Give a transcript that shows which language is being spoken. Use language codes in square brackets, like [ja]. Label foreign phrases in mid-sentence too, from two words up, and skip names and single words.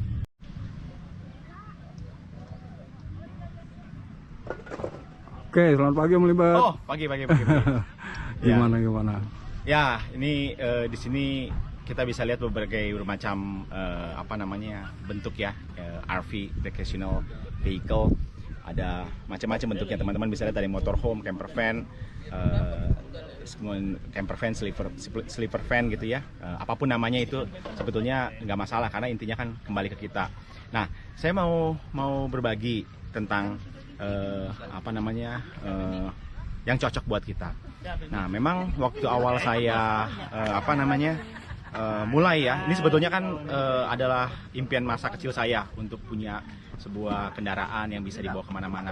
[id] Oke, selamat pagi Om Libat. Oh, pagi. Gimana? Ya, ini di sini kita bisa lihat berbagai macam bentuk ya, RV, [en] recreational vehicle. [id] Ada macam-macam bentuknya, teman-teman bisa lihat dari motorhome, [en] camper van, camper van, sleeper van [id] gitu ya. Apapun namanya itu sebetulnya nggak masalah karena intinya kan kembali ke kita. Nah, saya mau berbagi tentang yang cocok buat kita. Nah, memang waktu awal saya mulai ya, ini sebetulnya kan adalah impian masa kecil saya untuk punya sebuah kendaraan yang bisa dibawa kemana-mana.